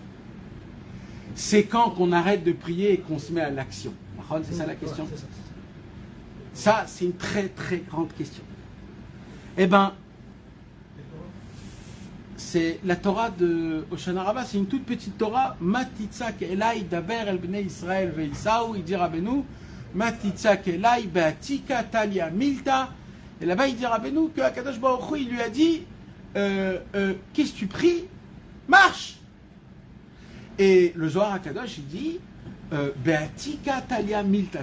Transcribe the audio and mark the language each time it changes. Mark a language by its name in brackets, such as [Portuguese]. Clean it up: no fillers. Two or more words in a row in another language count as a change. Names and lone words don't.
[French] C'est quand qu'on arrête de prier et qu'on se met à l'action. C'est ça la question? Ouais, c'est ça. Ça, c'est une très très grande question. Eh bien, c'est la Torah de Hoshana Rabbah, c'est une toute petite Torah. [Hebrew] מה תצעק אלי דבר אל בני ישראל ויסעו, [French] il dit Rabbeinu, [Hebrew] מה תצעק אלי [Aramaic] בעתיקא תליא מילתא. [French] Et là-bas, il dit Rabbeinu que [Hebrew] הקדוש ברוך הוא, [French] il lui a dit, qu'est-ce que tu pries? marche. Et le Zohar HaKadosh, il dit [Aramaic] בעתיקא תליא מילתא.